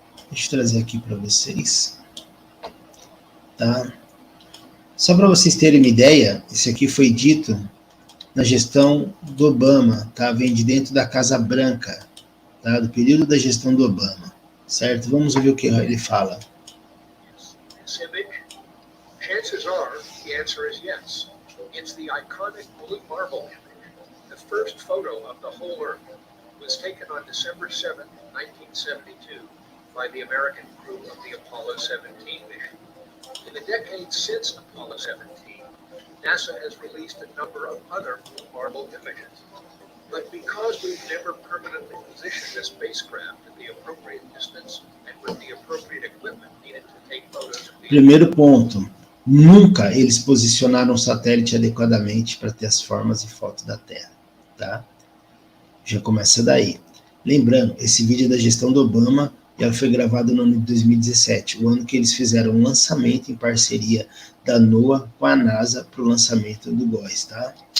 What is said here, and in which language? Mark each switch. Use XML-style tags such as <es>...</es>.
<pt>Deixa eu trazer aqui para vocês. Tá? Só para vocês terem uma ideia, isso aqui foi dito na gestão do Obama, tá? Vem de dentro da Casa Branca, tá? Do período da gestão do Obama, certo? Vamos ouvir o que ele fala.</pt> <en>Chances are the answer is yes. It's the iconic blue marble image. The first photo of the whole Earth was taken on December 7, 1972, by the American crew of the Apollo 17 mission. In the decades since Apollo 17, NASA has released a number of other blue marble images. But because we've never permanently positioned the spacecraft at the appropriate distance and with the appropriate equipment needed to take photos of the...</en> <pt>Primeiro ponto. Nunca eles posicionaram o satélite adequadamente para ter as formas e fotos da Terra, tá? Já começa daí. Lembrando, esse vídeo é da gestão do Obama e ela foi gravada no ano de 2017, o ano que eles fizeram um lançamento em parceria da NOAA com a NASA para o lançamento do GOES, tá?</pt>